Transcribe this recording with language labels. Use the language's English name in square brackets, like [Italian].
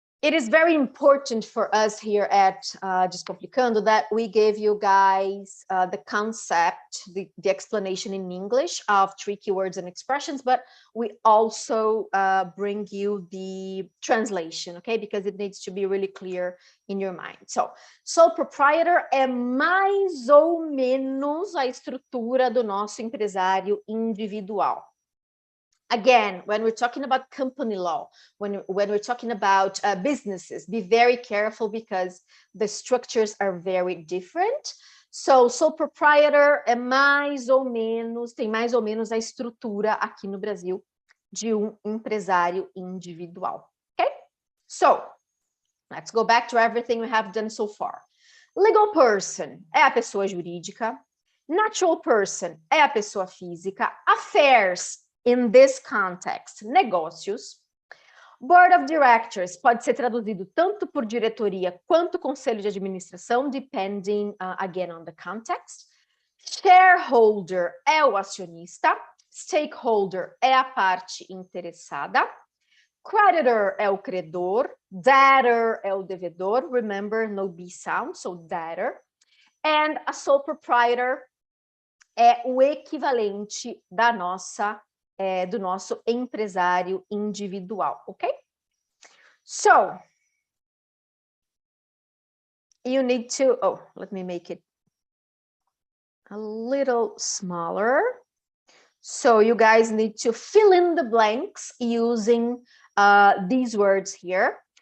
[English] It is very important for us here at Descomplicando that we gave you guys the concept, the explanation in English of tricky words and expressions, but we also bring you the translation, okay? Because it needs to be really clear in your mind. [Portuguese] So, sole proprietor é mais ou menos a estrutura do nosso empresário individual. [English] Again, when we're talking about company law, when we're talking about businesses, be very careful because the structures are very different. [Portuguese] So, sole proprietor é mais ou menos, tem mais ou menos a estrutura aqui no Brasil de empresário individual. [English] Okay? So, let's go back to everything we have done so far. [Portuguese] Legal person é a pessoa jurídica. Natural person é a pessoa física. [English] Affairs, in this context, negócios. [Portuguese] Board of Directors pode ser traduzido tanto por diretoria quanto conselho de administração, [English] depending, again, on the context. [Portuguese] Shareholder é o acionista. Stakeholder é a parte interessada. Creditor é o credor. Debtor é o devedor. [English] Remember, no B sound, so debtor. And a sole proprietor [Portuguese] é o equivalente da do nosso empresário individual, [English] ok? So, you need to, let me make it a little smaller. So you guys need to fill in the blanks using these words here.